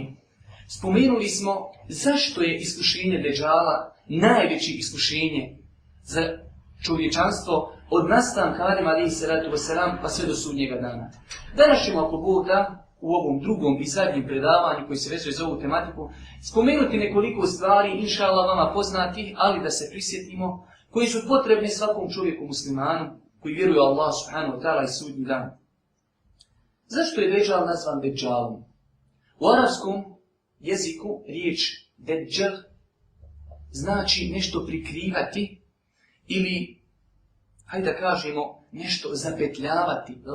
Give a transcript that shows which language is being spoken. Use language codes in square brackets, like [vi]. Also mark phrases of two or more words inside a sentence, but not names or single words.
[bs] Spomenuli smo zašto je iskušenje Deđala najveće iskušenje za čovječanstvo od nastanka Adema [ar] عليه الصلاة والسلام [bs] pa sve do sudnjega dana. Danas ćemo, ako Bog da, u ovom drugom i zadnjem predavanju koji se vezuje za ovu tematiku, spomenuti nekoliko stvari, [ar] إن شاء الله, [bs] vama poznatih, ali da se prisjetimo, koji su potrebne svakom čovjeku muslimanu koji vjeruje Allah [ar] سبحانه وتعالى [bs] i sudnji dan. Zašto je Deđal nazvan Deđalom? U arapskom jeziku riječ Deđal znači nešto prikrivati ili, hajde da kažemo, nešto zapetljavati, lagati.